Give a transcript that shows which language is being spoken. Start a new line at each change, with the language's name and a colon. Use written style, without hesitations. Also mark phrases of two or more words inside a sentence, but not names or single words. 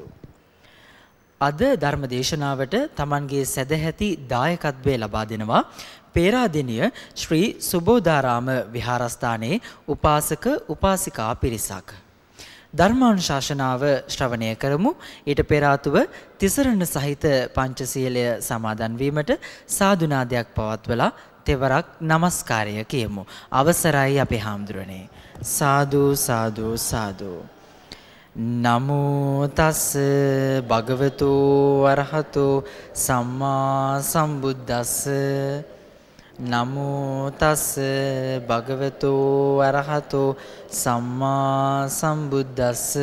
Sinhala: අද ධර්මදේශනාවට තමන්ගේ සදැහැති දායකත්වය ලබා දෙනවා පේරාදෙණිය ශ්‍රී සුබෝධාරාම විහාරස්ථානයේ උපාසක උපාසිකා පිරිසක්. ධර්මානුශාසනාව ශ්‍රවණය කරමු. ඊට පෙර ආතුව තිසරණ සහිත පංචශීලය සමාදන් වීමට සාදුනාදයක් පවත්වලා තෙවරක් নমස්කාරය කියමු. අවසරයි අපේ හාමුදුරනේ. සාදු සාදු සාදු.
Pali: නමෝ තස් භගවතු වරහතු සම්මා සම්බුද්දස්ස. නමෝ තස් භගවතු වරහතු සම්මා සම්බුද්දස්ස.